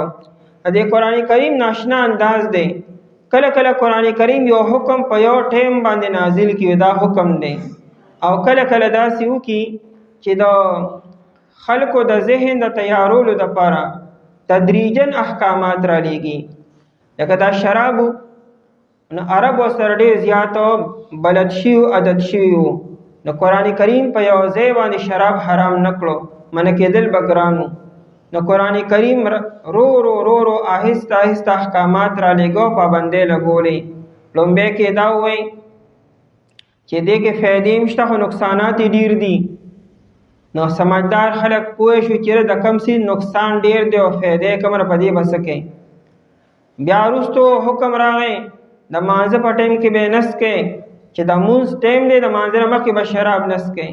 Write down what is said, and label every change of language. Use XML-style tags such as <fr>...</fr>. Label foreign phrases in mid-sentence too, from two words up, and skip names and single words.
<ps>د دې قرآن کریم ناشنا انداز دی. کله کله قرآن کریم یو حکم په یو ټیم باندې نازل کړي، دا حکم دی، او کله کله داسې وکړي چې د خلکو د ذهن د تیارولو دپاره تدریجن احکامات را لیږي. لکه دا شرابو، نو عرب ورسره ډېر زیات بلد شوي عادت شوي وو، نو قرآن کریم په یو ځای باندې شراب حرام نه کړو، منع کېدل به ګران وو. نو قرآن کریم رو رو رو رو</ps> <fa>آهسته آهسته</fa> <ps>احکامات را لیږو، پابندۍ لګولې. لومبۍ کې دا ووایي چې دې کې فایدې هم شته خو نقصانات یې ډېر دي. نو سمجدار خلک پوه شو چې د کم سي نقصان ډېر دی او فایدې کمره په دې به څه کوي. بیا وروستو حکم راغی د مانځه په ټایم کې به نس کوي، چې د مونځ ټایم دی د مانځه نه مخکې به شراب نس کوي.</ps>